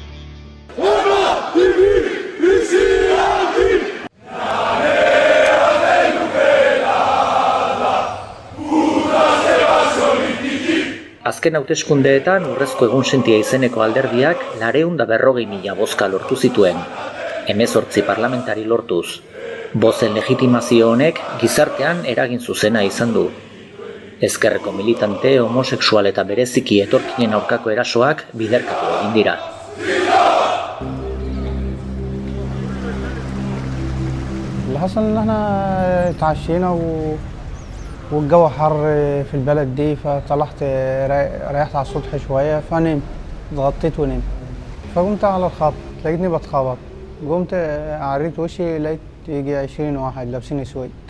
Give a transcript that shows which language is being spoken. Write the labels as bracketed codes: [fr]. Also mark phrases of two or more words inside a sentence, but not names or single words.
[eu] Azken hauteskundeetan Urrezko Egunsentia izeneko alderdiak 440.000 bozka lortu zituen, 18 parlamentari lortuz. Bozen legitimazio honek gizartean eragin zuzena izan du. Ezkerreko militante, homosexual eta bereziki etorkinen aurkako erasoak biderkatu egin dira. [ar] اللي حصل ان احنا اتعشينا والجو حر في البلد دي فطلعت ريحت على السطح شويه فنمت اتغطيت ونمت فقمت على الخط لقيتني بتخبط قمت عريت وشي لقيت يجي 20 واحد لابسين اسود